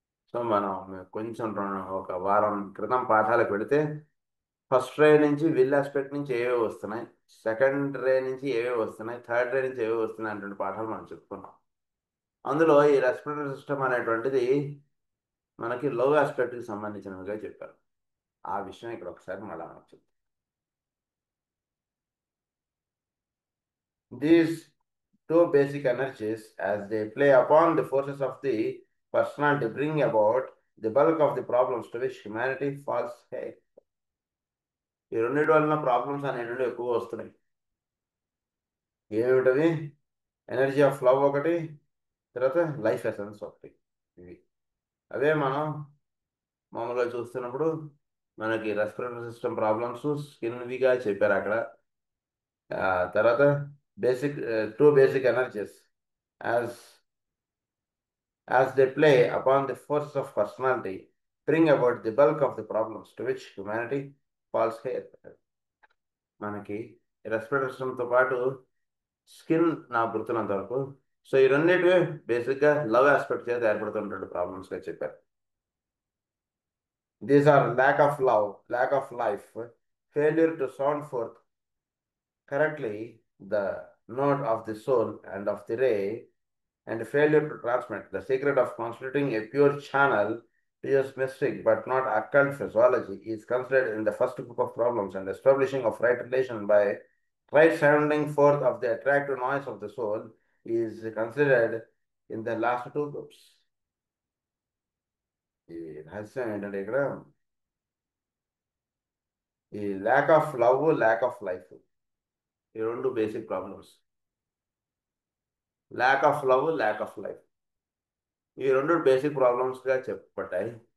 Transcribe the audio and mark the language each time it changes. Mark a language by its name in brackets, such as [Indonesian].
[Telugu] So మనం కొంచెం ఒక వారం క్రితం పాఠాలకు పెడితే ఫస్ట్ రే నుంచి విల్ ఆస్పెక్ట్ నుంచి ఏవే వస్తున్నాయి, సెకండ్ రే నుంచి ఏవే వస్తున్నాయి, థర్డ్ రే నుంచి ఏవే వస్తున్నాయి అనేటువంటి పాఠాలు మనం చెప్పుకున్నాం. అందులో ఈ రెస్పిరేటరీ సిస్టమ్ అనేటువంటిది మనకి లవ్ ఆస్పెక్ట్కి సంబంధించినవిగా చెప్పారు. ఆ విషయం ఇక్కడ ఒకసారి మళ్ళీ మనం చెప్తాం. [English] These two basic energies, as they play upon the forces of the personality, bring about the bulk of the problems to which humanity falls heir. [Telugu] ఈ రెండింటి వలన ప్రాబ్లమ్స్ అనేటువంటి ఎక్కువ వస్తున్నాయి. ఏమిటవి? [English] energy of love [Telugu] ఒకటి, తర్వాత [English] Life essence ఒకటి. [Telugu] ఇవి అవే మనం మామూలుగా చూస్తున్నప్పుడు మనకి రెస్పిరేటరీ సిస్టమ్ ప్రాబ్లమ్స్ స్కిన్విగా చెప్పారు అక్కడ. తర్వాత [English] two basic energies, as they play upon the forces of personality, bring about the bulk of the problems to which humanity falls heir. [Telugu] మనకి రెస్పిరేటరీ సిస్టమ్తో పాటు స్కిన్ నాకు గుర్తున్నంత వరకు, సో ఈ రెండింటివే బేసిక్గా లవ్ ఆస్పెక్ట్ చేత ఏర్పడుతున్నటువంటి ప్రాబ్లమ్స్గా చెప్పారు. [English] These are lack of love, lack of life, failure to sound forth correctly the note of the soul and of the ray, and failure to transmit the secret of constituting a pure channel to use mystic but not occult physiology is considered in the first group of problems, and establishing of right relation by right sounding forth of the attractive noise of the soul is considered in the last two groups. [Telugu] ఈ రహస్యం ఏంటంటే ఇక్కడ ఈ [English] lack of love, lack of life, [Telugu] ఈ రెండు basic problems. [English] lack of love, lack of life, [Telugu] ఈ రెండు [English] Basic ప్రాబ్లమ్స్గా చెప్పబడ్డాయి.